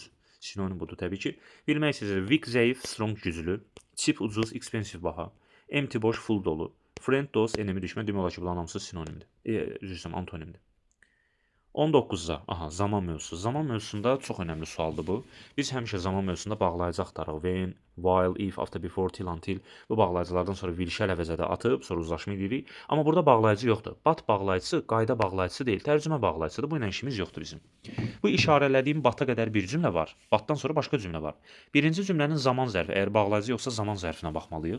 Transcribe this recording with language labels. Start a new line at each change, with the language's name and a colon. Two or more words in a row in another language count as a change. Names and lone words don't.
Azerbaijani: Sinonim budur təbii ki. Bilmək istəyir. Weak, zəif, strong, güclü. Cheap, ucuz, expensive, baha. Empty, boş, full dolu. Friend, dost, enemy, düşmən. Demək olar ki, bunların hamısı sinonimdir. Üzr antonimdir. 19-da, zaman mövzusu. Zaman mövzusunda çox önəmli sualdır bu. Biz həmişə zaman mövzusunda bağlayıcı axtarırıq.
English: When, while, if, after, before, till, until.
Azerbaijani: Bu bağlayıcılardan sonra will-şəl əvəzədə atıb, sonra uzlaşma edirik. Amma burada bağlayıcı yoxdur. But bağlayıcısı qayda bağlayıcısı deyil, tərcümə bağlayıcıdır. Bu ilə işimiz yoxdur bizim. Bu işarələdiyim bata qədər bir cümlə var. Batdan sonra başqa cümlə var. Birinci cümlənin zaman zərfi, əgər bağlayıcı yoxsa zaman zərfinə baxmalıyıq.